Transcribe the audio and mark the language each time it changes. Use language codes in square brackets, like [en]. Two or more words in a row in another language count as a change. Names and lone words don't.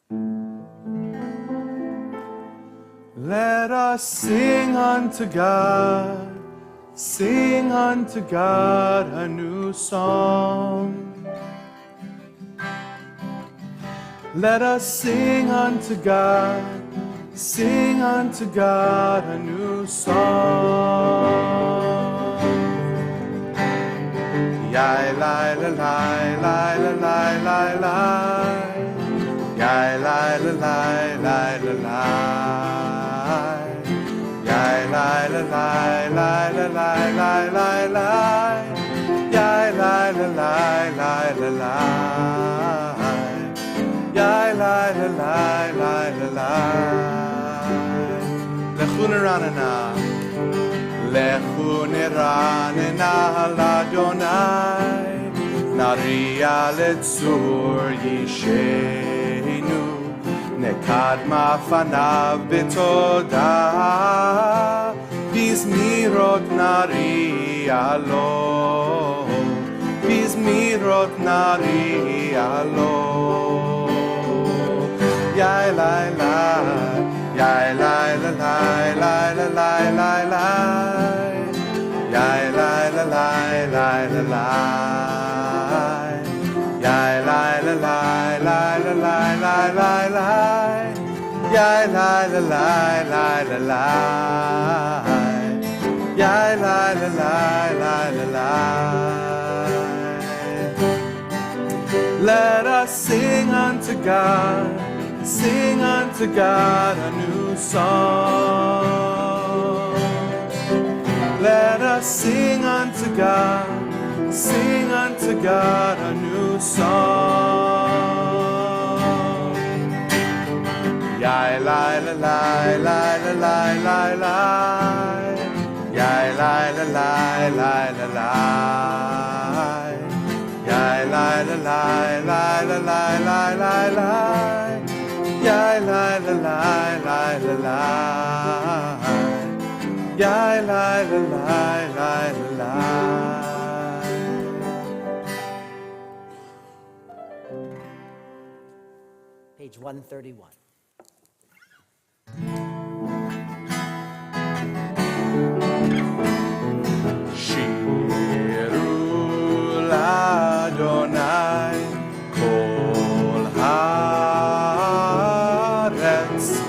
[en] Let us sing unto God a new song. Let us sing unto God Sing unto God a new song. Yai lai la lai lai la lai lai lai. Yai lai la lai lai la lai. Yai lai la lai lai la lai lai lai lai. Yai lai la lai lai la lai. Yai lai la lai lai la lai. [he] לכו נרננה, לכו נרננה לה, נריעה לצור ישענו, נקדמה פניו בתודה, בזמירות נריע לו, בזמירות נריע לו. Yai lai lai, yai lai la lai lai la lai lai lai, yai lai la lai lai la lai, yai lai la lai lai la lai lai lai lai, yai lai la lai lai la lai, yai lai la lai lai la lai. [en] Let us sing unto God. Sing unto God a new song. Let us sing unto God a new song. Yai lai la lai lai la lai lai lai. Yai lai la lai lai la lai. Yai lai la lai lai la lai lai lai lai. Yai lai la lai lai la lai. Yai lai la lai lai la lai. Page 131. [he] שירו לה' כל הארץ.